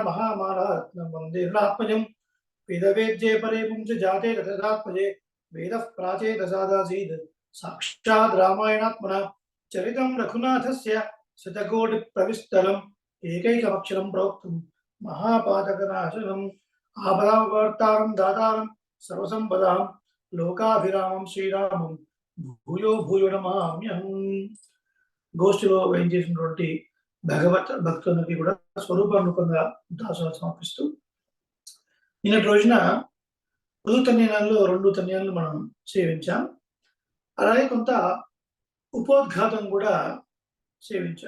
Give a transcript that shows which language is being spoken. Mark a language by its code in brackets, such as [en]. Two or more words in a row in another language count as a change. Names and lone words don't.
[sa] महामानरत्नं वन्दे रत्नात्मजं वेदवेद्ये परे पुंस जाते तथात्मजे वेदः प्राचेतसादासीत् साक्षात् रामायणात्मना चरितं रघुनाथस्य शतकोटिप्रविस्तरम् एकैकमक्षरं प्रोक्तं महापातकनाशनम् आपदामपहर्तारं दातारं सर्वसम्पदां लोकाभिरामं श्रीरामं भूयो भूयो नमाम्यहम्। [te] గోష్ఠిలో వేయించేసినటువంటి భగవత్ భక్తులకి కూడా స్వరూప రూపంగా దాసులు సమర్పిస్తూ నిన్నటి రోజున పొదు తన్యాలలో 2 తన్యాలను మనం సేవించాం. అలాగే కొంత ఉపోద్ఘాతం కూడా సేవించాం.